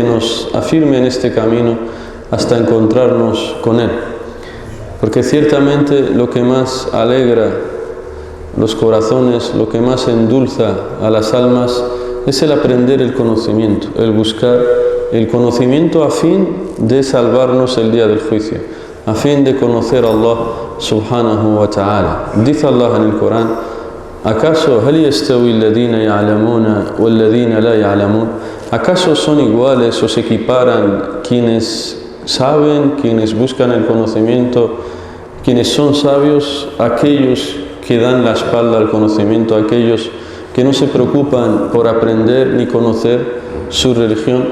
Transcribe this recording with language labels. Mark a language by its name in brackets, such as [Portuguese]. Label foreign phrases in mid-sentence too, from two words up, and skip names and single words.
[Spanish] nos afirme en este camino hasta encontrarnos con Él, porque ciertamente lo que más alegra los corazones, lo que más endulza a las almas es el aprender el conocimiento, el buscar el conocimiento a fin de salvarnos el día del juicio, a fin de conocer a Allah [Arabic] سبحانه وتعالى. [Spanish] Dice Allah en el Corán: ¿acaso [Arabic] هل يستوي الذين يعلمون والذين لا يعلمون? [Spanish] ¿Acaso son iguales o se equiparan quienes saben, quienes buscan el conocimiento, quienes son sabios, aquellos que dan la espalda al conocimiento, aquellos que no se preocupan por aprender ni conocer su religión?